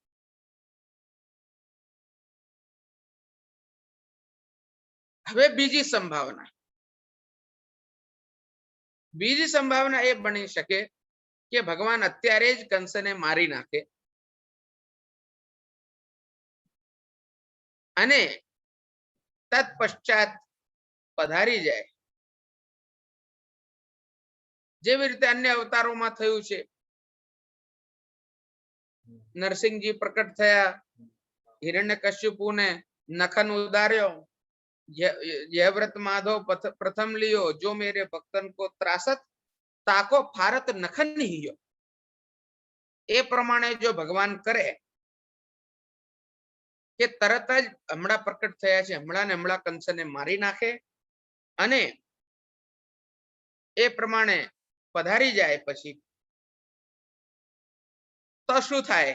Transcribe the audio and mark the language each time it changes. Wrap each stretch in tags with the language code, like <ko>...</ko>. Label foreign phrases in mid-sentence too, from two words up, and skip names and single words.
<gu>હવે બીજી સંભાવના એ બની શકે કે ભગવાન અત્યારે જ કંસને મારી નાખે અને તત્પશ્ચાત પધારી જાય, જેવી રીતે અન્ય અવતારોમાં થયું છે. નરસિંહજી પ્રકટ થયા, હિરણ્યકશ્યપુને નખન ઉદાર્યો,</gu> <hi>जयव्रत माधव प्रथम लियो, जो मेरे भक्तन को त्रासत ताको फारत नखन हियो.</hi> <gu>એ પ્રમાણે જો ભગવાન કરે કે તરત જ હમણાં પ્રકટ થયા છે, હમણાં ને હમણાં કંસને મારી નાખે, અને એ પ્રમાણે પધારી જાય પછી તો શું થાય?</gu>